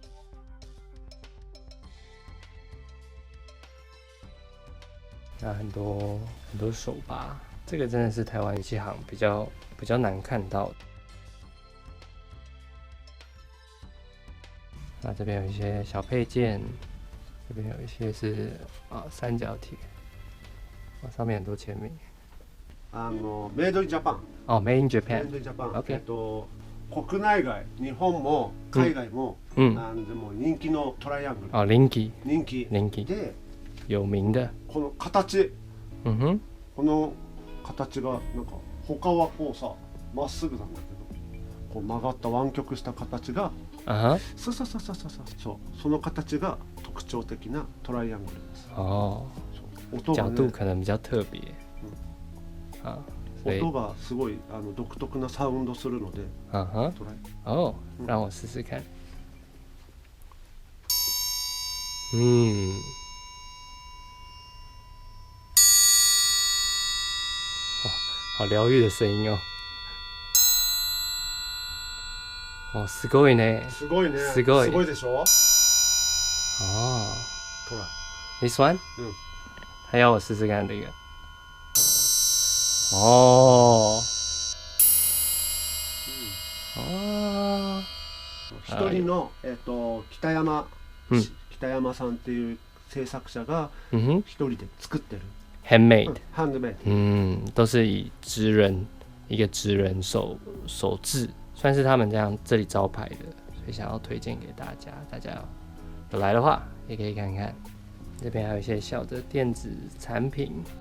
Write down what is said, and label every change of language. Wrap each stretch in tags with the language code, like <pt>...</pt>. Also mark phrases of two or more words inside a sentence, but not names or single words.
<zh>那很多手把，这个真的是台湾乐器行比较难看到的。那这边有一些小配件，这边有一些是三角铁，上面很多签名。</zh> <en>Made in Japan. 哦，Made in メイ Japan。 de in Japan. OK。</en> <ja>国内外、日本も海外も、でも人気のトライアングル。</ja> <zh>哦，人気。</zh> <ja>人気。で、</ja> <zh>有名的。</zh> <ja>この形。この形がなんか他はこうさ、まっすぐなんだけど、こう曲がった湾曲した形が。そうその形が特徴的なトライアングルです。</ja> <zh>角度可能比较特别。</zh> <ja>音がすごい独特なサウンドするので。</ja> <zh>让我试试看。好疗愈的声音哦。</zh> <ja>すごいね。すごいね。すごいでしょ。トライ。</ja> <en>This one？</en> <zh>他要我试试看这个。</zh> <ja>一人の北山さんっていう制作者が一人で作ってる。</ja> <zh>handmade。都是以一个职人手制。算是他们这里招牌的，所以想要推荐给大家。大家有来的话，也可以看看。这边还有一些小的电子产品。</zh>